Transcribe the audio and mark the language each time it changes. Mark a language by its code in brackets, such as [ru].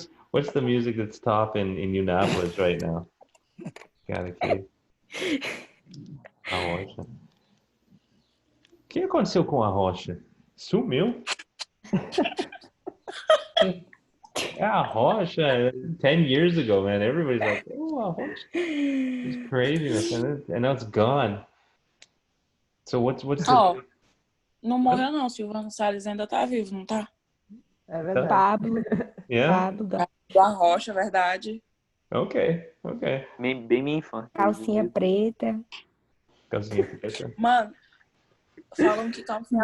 [en] What's the music that's top in Unápolis right now? Got a kid. A Rocha. [pt] O que aconteceu com a Rocha? Sumiu? [en] Yeah, Rocha. 10 years ago, man, everybody's like, "Oh, Rocha." It's craziness, and now it's gone. So what's the... [pt] Não morreu não, Silvano Salles ainda tá vivo, não tá? É verdade. Pablo. [en] Yeah. [pt] Pablo. Da Rocha, verdade. Ok, ok. Bem minha infância. Calcinha preta. Calcinha preta. Mano, falam que calcinha